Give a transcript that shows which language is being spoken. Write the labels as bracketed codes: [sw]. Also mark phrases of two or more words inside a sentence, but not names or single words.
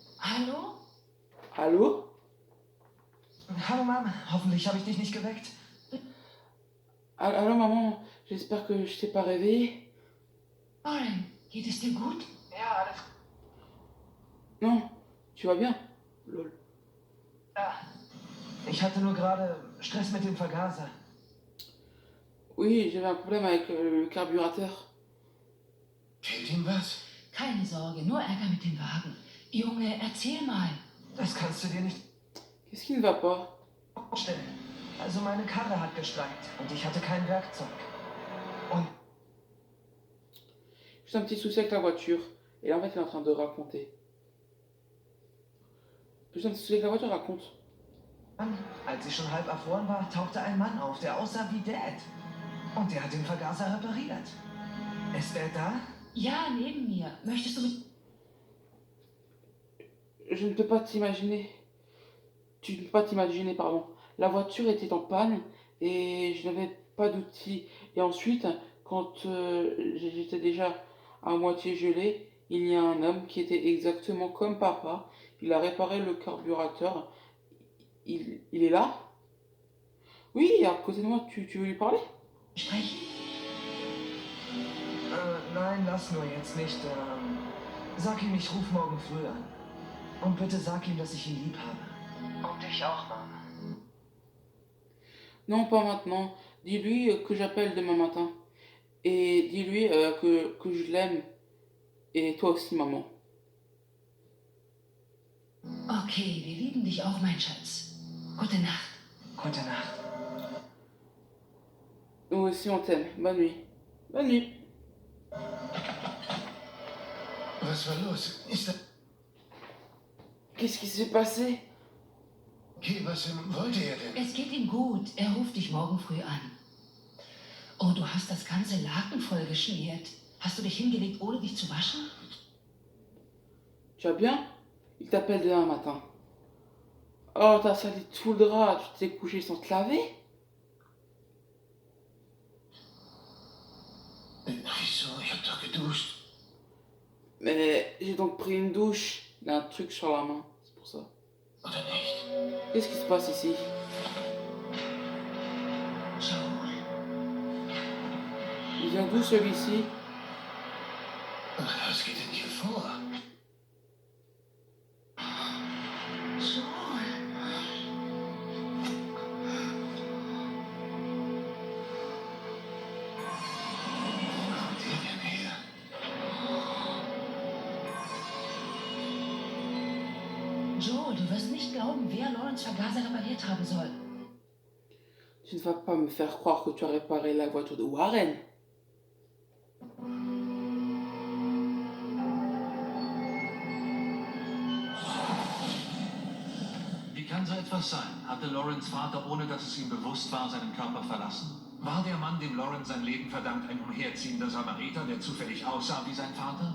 [de] Hallo? [fr] Allô? [de] Hallo Mom, hoffentlich habe ich dich nicht geweckt. [fr] Allô, maman, j'espère que je t'ai pas réveillé. [de] Lauren, geht es dir gut? Ja, alles [fr] Non, tu vas bien? Lol. [de] klar. Ich hatte nur gerade Stress mit dem Vergaser. Oui, j'avais un problème avec le carburateur. Fehlt ihm was? Keine Sorge, nur Ärger mit dem Wagen. Junge, erzähl mal. Das kannst du dir nicht [fr] Qu'est-ce qui ne va pas? [de] vorstellen. Also meine Karre hat gestreikt und ich hatte kein Werkzeug. Und [fr] Juste un petit souci avec la voiture. Et là, en fait, il est en train de raconter. Juste un petit souci avec la voiture, raconte. [de] dann, als ich schon halb erfroren war, tauchte ein Mann auf, der aussah wie Dad. Und der hat den Vergaser repariert. Ist er da? Ja, neben mir. Möchtest du mit... [fr] Je ne peux pas t'imaginer. Tu ne peux pas t'imaginer, pardon. La voiture était en panne et je n'avais pas d'outils. Et ensuite, quand j'étais déjà à moitié gelé, il y a un homme qui était exactement comme papa. Il a réparé le carburateur. Il est là? Oui, à côté de moi, tu veux lui parler? [de] sprechen? Nein, lass nur jetzt nicht. Sag ihm, ich ruf morgen früh an. Und bitte sag ihm, dass ich ihn lieb habe. Und dich auch, Mom. [fr] Non, pas maintenant. Dis-lui que j'appelle demain matin. Et dis-lui que je l'aime. Et toi aussi, maman. [de] Okay, wir lieben dich auch, mein Schatz. Gute Nacht. Gute Nacht. [fr] Nous aussi, on t'aime. Bonne nuit. Bonne nuit. [de] Was war los? Ist er... [fr] Qu'est-ce qui s'est passé? [de] Okay, was wollte er denn? Es geht ihm gut. Er ruft dich morgen früh an. Oh, du hast das ganze Laken voll geschmiert. Hast du dich hingelegt, ohne dich zu waschen? [fr] Tu vas bien? Il t'appelle demain matin. Oh, t'as sali tout le drap. Tu t'es couché sans te laver? [de] Wieso? Ich hab doch geduscht. [fr] Mais j'ai donc pris une douche. Il a un truc sur la main. C'est pour ça. [de] Oder nicht? [fr] Qu'est-ce qui se passe ici? Joel? Il vient d'où celui-ci? [de] Was geht denn hier vor? Joel? Wo kommt der denn her? Joel, du wirst nicht glauben, wer Lawrence Vergaser repariert haben soll. [fr] Tu ne vas pas me faire croire que tu as réparé la voiture de Warren. [de] Wie kann so etwas sein? Hatte Lawrence Vater, ohne dass es ihm bewusst war, seinen Körper verlassen? War der Mann, dem Lawrence sein Leben verdankt, ein umherziehender Samariter, der zufällig aussah wie sein Vater?